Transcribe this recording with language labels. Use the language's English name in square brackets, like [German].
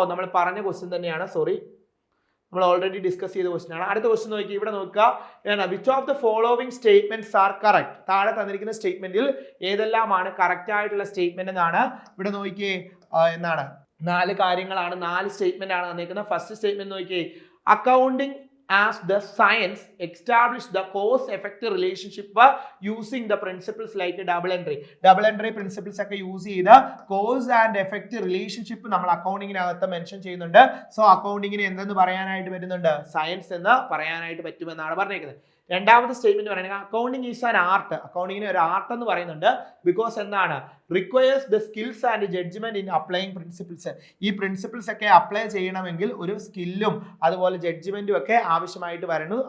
[Malayalam] നമ്മൾ പറഞ്ഞ ക്വസ്റ്റ്യൻ തന്നെയാണ്, സോറി, നമ്മൾ ഓൾറെഡി ഡിസ്കസ് ചെയ്ത ക്വസ്റ്റ്യൻ ആണ്. അടുത്ത ക്വസ്റ്റ്യൻ നോക്കി, ഇവിടെ നോക്കുക, [English] Which of the following statements are correct. [Malayalam] താഴെ തന്നിരിക്കുന്ന സ്റ്റേറ്റ്മെന്റിൽ ഏതെല്ലാമാണ് കറക്റ്റ് ആയിട്ടുള്ള സ്റ്റേറ്റ്മെന്റ് എന്നാണ് ഇവിടെ നോക്കിയേ. എന്താണ്? 4 കാര്യങ്ങളാണ്, 4 സ്റ്റേറ്റ്മെന്റ് ആണ് തന്നിരിക്കുന്നത്. [English] first statement നോക്കിയേ, accounting as the science established the cause-effect relationship using the principles like double entry principles [Malayalam] ഒക്കെ യൂസ് ചെയ്ത് [English] cause and effect relationship [Malayalam] നമ്മൾ അക്കൗണ്ടിങ്ങിനകത്ത് മെൻഷൻ ചെയ്യുന്നുണ്ട്. സോ അക്കൗണ്ടിങ്ങിന് എന്തെന്ന് പറയാനായിട്ട് വരുന്നുണ്ട്? സയൻസ് എന്ന് പറയാനായിട്ട് പറ്റുമെന്നാണ് പറഞ്ഞിരിക്കുന്നത്. രണ്ടാമത്തെ സ്റ്റേറ്റ്മെന്റ് പറയുന്നത് [English] Accounting is an art. [Malayalam] അക്കൗണ്ടിങ്ങിന് ഒരു ആർട്ട് എന്ന് പറയുന്നുണ്ട്. ബിക്കോസ് എന്താണ്? [English] Requires the skills and judgement in applying principles. [Malayalam] ഈ പ്രിൻസിപ്പിൾസ് ഒക്കെ അപ്ലൈ ചെയ്യണമെങ്കിൽ ഒരു സ്കില്ലും അതുപോലെ ജഡ്ജ്മെന്റും ഒക്കെ ആവശ്യമായിട്ട് വരുന്നു.